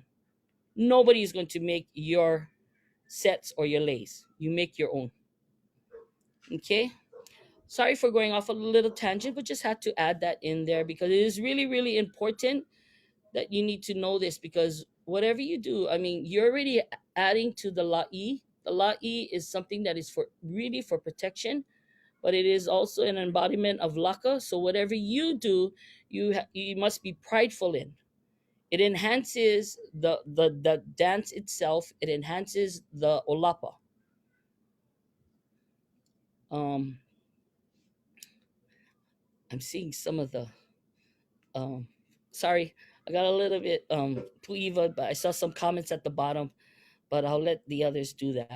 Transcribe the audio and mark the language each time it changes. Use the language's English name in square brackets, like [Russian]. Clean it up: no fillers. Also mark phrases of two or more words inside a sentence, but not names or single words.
[English] Nobody is going to make your sets or your leis. You make your own. Okay. Sorry for going off a little tangent, but just had to add that in there because it is really, really important that you need to know this, because whatever you do, I mean, you're already adding to the lāʻī. The lāʻī is something that is for really for protection, but it is also an embodiment of laka. So whatever you do, you must be prideful in. It enhances the dance itself. It enhances the olapa. Um, I'm seeing some of the sorry, I got a little bit puiva, but I saw some comments at the bottom, but I'll let the others do that.